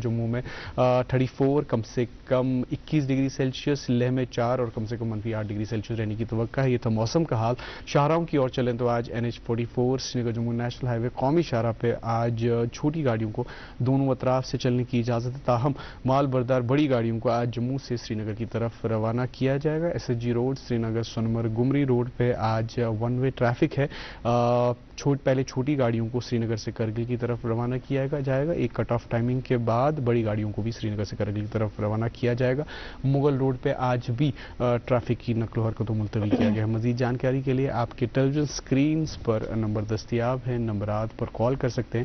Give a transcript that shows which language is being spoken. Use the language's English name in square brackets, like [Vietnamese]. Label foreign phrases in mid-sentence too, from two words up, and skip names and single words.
[Urdu] جموں میں 34, کم سے کم 21 [English] degree Celsius, [Urdu] لیہ میں 4 اور کم سے کم -8 [English] degree Celsius [Urdu] رہنے کی توقع ہے. یہ تھا موسم کا حال. شاہراہوں کی اور چلیں تو آج NH44 سری نگر جموں [English] National Highway [Urdu] قومی شاہراہ پہ آج چھوٹی گاڑیوں کو دونوں اطراف سے چلنے کی اجازت ہے, تاہم مال بردار بڑی گاڑیوں کو آج جموں سے سری نگر کی طرف روانہ کیا جائے گا. SSG روڈ سری نگر سونمرگ گمری روڈ پہ آج [English] 1 way traffic [Urdu] ہے. پہلے چھوٹی گاڑیوں کو سری نگر سے کرگل کی طرف روانہ کیا جائے گا. ایک [English] cut off timing [Urdu] کے بعد بڑی گاڑیوں کو بھی سری نگر سے کرگل کی طرف روانہ کیا جائے گا. مغل روڈ پہ آج بھی ٹریفک کی نقل و حرکت کو ملتوی کیا گیا ہے. مزید جانکاری کے لیے آپ کے [English] television screens [Urdu] پر نمبر دستیاب ہیں, نمبرات پر کال کر سکتے ہیں.